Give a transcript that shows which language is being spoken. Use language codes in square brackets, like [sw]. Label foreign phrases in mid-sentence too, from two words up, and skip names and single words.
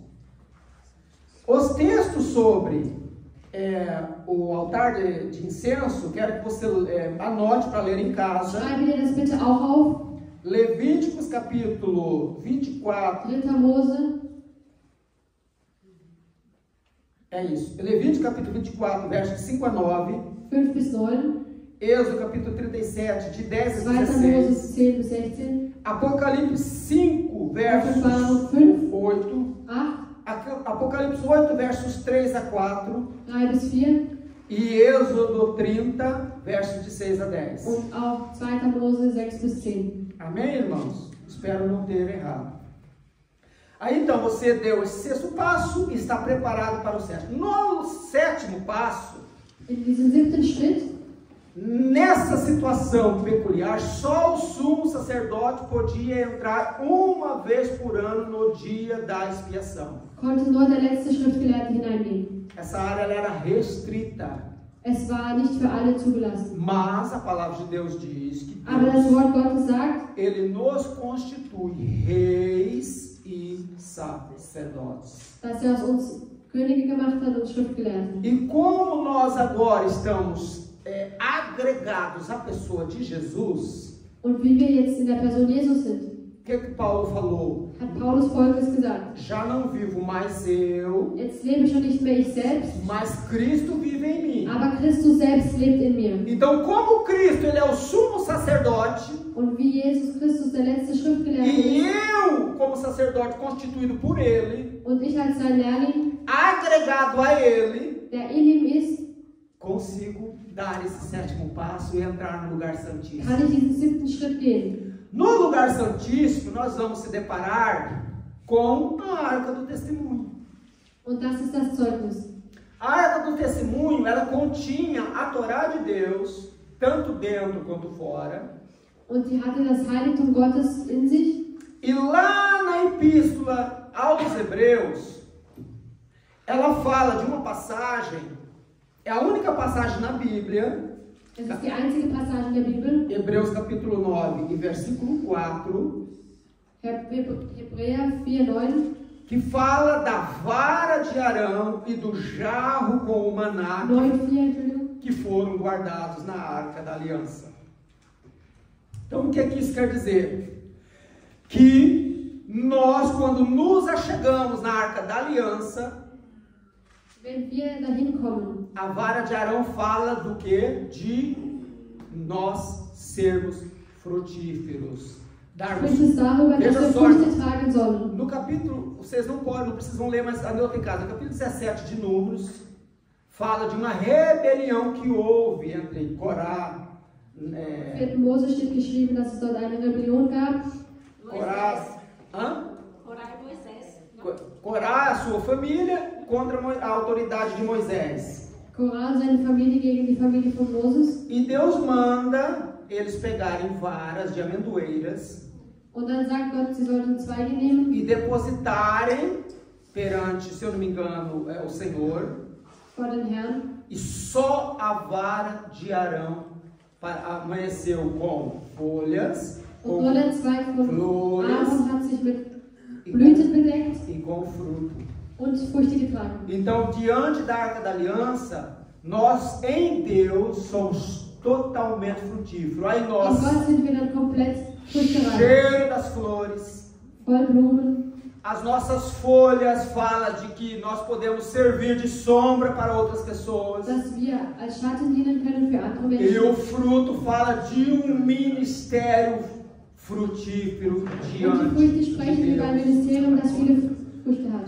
[pt] Os textos sobre o altar de incenso, quero que você anote para ler em casa. [de] Schreibe dir das bitte auch auf. [pt] Levíticos capítulo 24. [de] 3. Mose. [pt] É isso. Levíticos capítulo 24, versos 5 a 9. [de] 5 bis 9. [pt] Êxodo capítulo 37, de 10 a [de] 2. [pt] 16. [de] Mose 10 bis 16. [pt] Apocalipse 5, versos [de] Offenbarung 5, [pt] 8. [de] 8, [pt] Apocalipse 8, versos 3 a 4. [de] 3 bis 4. [pt] E Êxodo 30, versos de 6 a 10. [de] Und auch 2. Mose 6 bis 10. [pt] Amém, irmãos? Espero não ter errado. Aí então você deu esse sexto passo e está preparado para o sétimo. No sétimo passo, [de] In diesem 7. Schritt, [pt] nessa situação peculiar, só o sumo sacerdote podia entrar uma vez por ano no dia da expiação. [de] konnte nur der letzte Schriftgelehrte hineingehen. [pt] Essa área ela era restrita, [de] Es war nicht für alle zugelassen. [pt] mas a palavra de Deus diz que [de] Aber das [pt] Deus, [de] Wort Gottes sagt, [pt] Ele nos constitui reis e sacerdotes. [de] dass er aus uns Könige gemacht hat und Schriftgelehrte. [pt] E como nós agora estamos agregados à pessoa de Jesus, [de] Und wie wir jetzt in der Person Jesus sind, [pt] o que Paulo falou? [de] hat Paulus Folgendes gesagt. [pt] Já não vivo mais eu, [de] Jetzt lebe schon nicht mehr ich selbst, [pt] mas Cristo vive em mim. [de] aber Christus selbst lebt in mir. [pt] Então, como Cristo ele é o sumo sacerdote, [de] Und wie Jesus Christus der letzte Schriftgelehrte [pt] e [de] ist, [pt] eu, como sacerdote constituído por Ele, [de] und ich als sein Lehrling, [pt] agregado a Ele, [de] der in ihm ist, [pt] consigo dar esse sétimo passo e entrar no lugar santíssimo. [de] kann ich diesen 7. Schritt gehen. [pt] No lugar santíssimo, nós vamos se deparar com a Arca do Testemunho. [de] Und das ist das Zeugnis. [pt] A Arca do Testemunho, ela continha a Torá de Deus, tanto dentro quanto fora. [de] Und sie hatte das Heiligtum Gottes in sich. [pt] E lá na Epístola aos Hebreus, ela fala de uma passagem, é a única passagem na Bíblia, [de] Es ist die einzige Passage in der Bibel. [pt] Hebreus capítulo 9 e versículo 4, [de] Hebräer 4,9. [pt] que fala da vara de Arão e do jarro com o maná [de] 9,4, Entschuldigung. [pt] que foram guardados na Arca da Aliança. Então, o que é que isso quer dizer? Que nós, quando nos achegamos na Arca da Aliança, [de] Wenn wir dahin kommen, [pt] a vara de Arão fala do que? De nós sermos frutíferos. Darmos. [de] spricht es darüber, dass [pt] Veja [de] wir [pt] só, [de] Früchte tragen sollen. [pt] no capítulo, vocês não precisam ler, mas anotem em casa, no capítulo 17 de Números, fala de uma rebelião que houve entre Corá, [de] Im 4. Mose steht geschrieben, dass es dort eine Rebellion gab. [pt] Corá, Corá e Moisés. Corá, a sua família, contra a autoridade de Moisés. [de] Korah und seine Familie gegen die Familie von Moses. [pt] E Deus manda eles pegarem varas de amendoeiras [de] Und dann sagt Gott, sie sollten Zweige nehmen [pt] e depositarem perante, se eu não me engano, o Senhor, [de] vor den Herrn. [pt] e só a vara de Arão amanheceu com folhas, [de] Und nur der Zweig von [pt] Flores [de] Aaron hat sich mit Blüten bedeckt [pt] e com fruto. [de] und Früchte getragen. [pt] Então, diante da Arca da Aliança, nós em Deus somos totalmente frutíferos. Aí [de] In [pt] nós, [de] Gott sind wir dann komplett früchtereich, [pt] cheiro das flores, [de] voll Blumen. [pt] as nossas folhas falam de que nós podemos servir de sombra para outras pessoas. [de] Dass wir als Schatten dienen können für andere [pt] E [de] Menschen. [pt] o fruto fala de um ministério frutífero [de] Und die [pt] diante [de] Früchte [pt] de [de] sprechen über ein [pt] Deus. [de] Ministerium, das viele Früchte hat.